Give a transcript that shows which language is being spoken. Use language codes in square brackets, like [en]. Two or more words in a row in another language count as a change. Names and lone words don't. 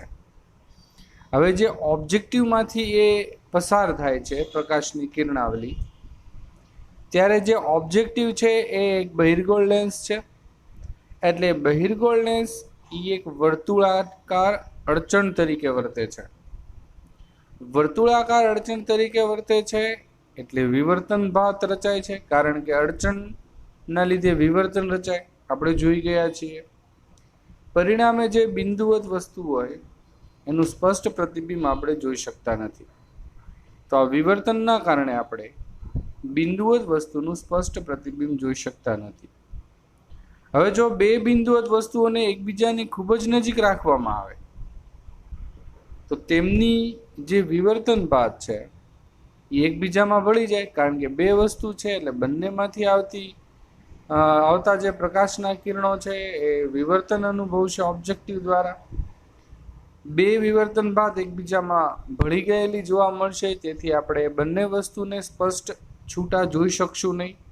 [gu] હવે જે ઓબ્જેક્ટિવ માંથી એ પસાર થાય છે પ્રકાશની કિરણાવલી, ત્યારે જે ઓબ્જેક્ટિવ છે એ એક બહિર્ગોળ લેન્સ છે। એટલે બહિર્ગોળ લેન્સ ઈ એક વર્તુળાકાર અડચણ તરીકે વર્તે છે। વર્તુળાકાર અડચણ તરીકે વર્તે છે એટલે વિવર્તન ભાત રચાય છે। કારણ કે અડચણના લીધે વિવર્તન રચાય, આપણે જોઈ ગયા છીએ। પરિણામે જે બિંદુવત વસ્તુ હોય એનું સ્પષ્ટ પ્રતિબિંબ આપણે જોઈ શકતા નથી। તો આ વિવર્તનના કારણે આપણે બિંદુવત વસ્તુનું સ્પષ્ટ પ્રતિબિંબ જોઈ શકતા નથી। હવે જો બે બિંદુવત વસ્તુઓને એકબીજાની ખૂબ જ નજીક રાખવામાં આવે તો તેમની જે વિવર્તન ભાત છે એ એકબીજામાં ભળી જાય। કારણ કે બે વસ્તુ છે એટલે બંનેમાંથી આવતા જે પ્રકાશના કિરણો છે એ વિવર્તન અનુભવશે ઓબ્જેક્ટિવ દ્વારા। બે વિવર્તન બાદ એકબીજામાં ભળી ગયેલી જોવા મળશે, તેથી આપણે બંને વસ્તુને સ્પષ્ટ છૂટા જોઈ શકશું નહીં।